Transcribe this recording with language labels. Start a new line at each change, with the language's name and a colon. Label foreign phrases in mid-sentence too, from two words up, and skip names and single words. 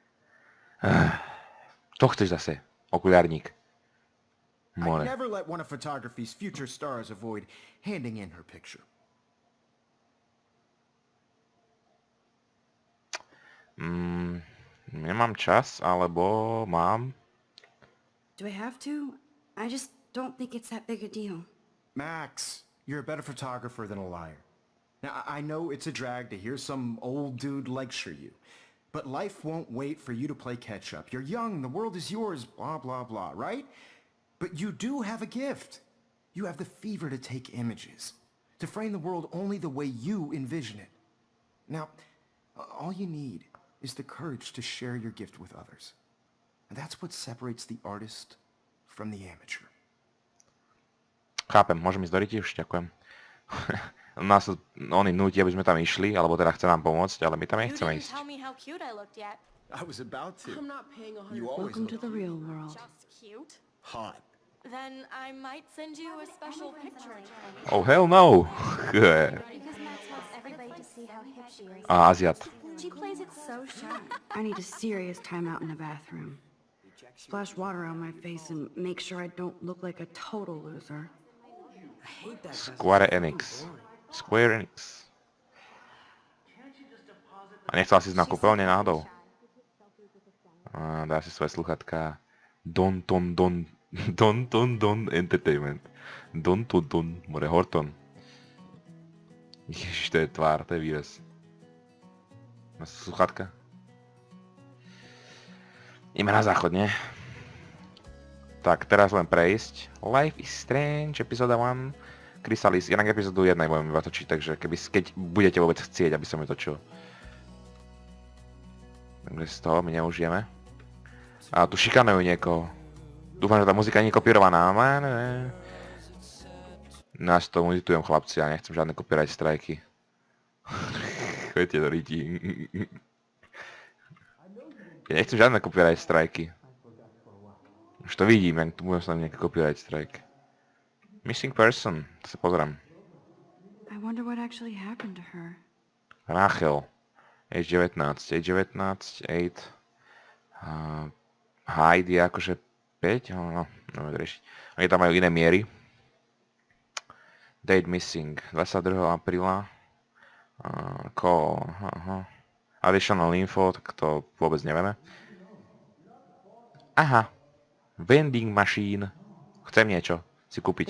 Slovak: Čo chceš zase? Okuliarník.
English: I More. never let one of photography's future stars avoid handing in her picture.
Slovak: Nemám čas, alebo mám.
English: Do I have to? I just don't think it's that big a deal. Max, you're a better photographer than a liar. Now, I know it's a drag to hear some old dude lecture you, but life won't wait for you to play catch-up. You're young, the world is yours, blah, blah, blah, right? But you do have a gift. You have the fever to take images, to frame the world only the way you envision it. Now, all you need is the courage to share your gift with others. And that's what separates the artist from the amateur.
Slovak: Chápem, môžem ísť do Riti už? Ďakujem. Nás oni núti, aby sme tam išli, alebo teda chce nám pomôcť, ale my tam
English: You
Slovak: nechceme
English: didn't
Slovak: ísť.
English: tell me how cute I looked yet. I was about to. I'm not paying 100. You always Welcome to look the real world. Just cute. hot. Then I might send you a special picture. Oh hell no! Because Max wants everybody to see how hip she is.
Slovak: A Aziat.
English: She plays it so shy. I need a serious timeout in the bathroom. Splash water on my face and make sure I don't look like a total loser. Square Enix. Square Enix.
Slovak: A nechcela si ísť na kúpeľne náhodou? Dá si svoje sluchatka.
English: Don Entertainment. Don, more Horton.
Slovak: Ježiš, to je tvár, to je výraz. Má sluchatka? Ideme na záchod, nie? Tak, teraz len prejsť. Life is Strange, epizóda 1. Chrysalis, inak epizódu 1 budem iba točiť, takže keď budete vôbec chcieť, aby som ju točil. Takže z toho my neužijeme. A tu šikanujú niekoho. Dúfam, že tá muzika nie je kopírovaná. Nás to monitujem, chlapci, ja nechcem žiadne copyright strajky. Chodite do lidí. Ja nechcem žiadne copyright strajky. Už to vidím, jak tu budem sa nejaký
English: copyright strike. Missing person,
Slovak: to sa pozriem.
English: I wonder what actually happened to her. Rachel. Age 19, age 8.
Slovak: Hyde je akože 5, no, neviem riešiť. Oni tam majú iné miery.
English: Date missing, 22. apríla. Call, Additional info,
Slovak: tak to vôbec nevieme.
English: Aha. Vending machine.
Slovak: Chcem niečo si
English: They
Slovak: kúpiť.